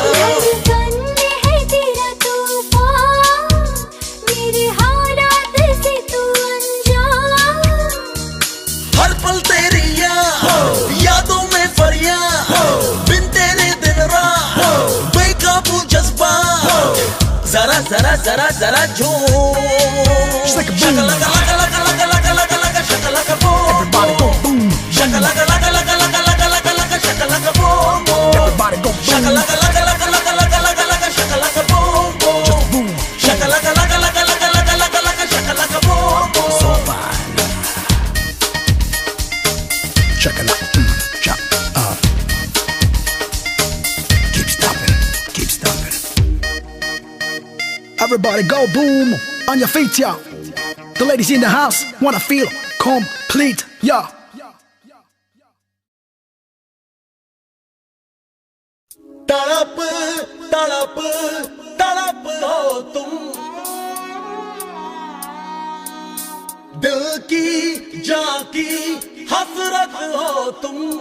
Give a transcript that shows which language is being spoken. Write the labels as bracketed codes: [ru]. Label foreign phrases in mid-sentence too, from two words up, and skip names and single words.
[hi] धड़कन में है तेरा तूफान, मेरे हालात से तू अनजान। हर पल तेरी यादों में फरियाद, बिन तेरे दिन रात बेकाबू जज्बा, जरा जरा जरा जरा झूम। [en] shakalaka laka laka laka laka laka laka shakalaka boom. Everybody go boom. Shakalaka laka laka laka laka laka laka shakalaka boom boom. Everybody go boom. Shakalaka laka laka laka laka laka laka shakalaka boom boom. Just boom. Shakalaka laka laka laka laka laka laka shakalaka boom boom. So fine. Shakalaka, keep stomping, keep stomping. Everybody go boom on your feet, yeah. The ladies in the house wanna feel complete, yeah. [hi] तड़प तड़प तड़प हो तुम, दिल की जाकी हसरत हो तुम।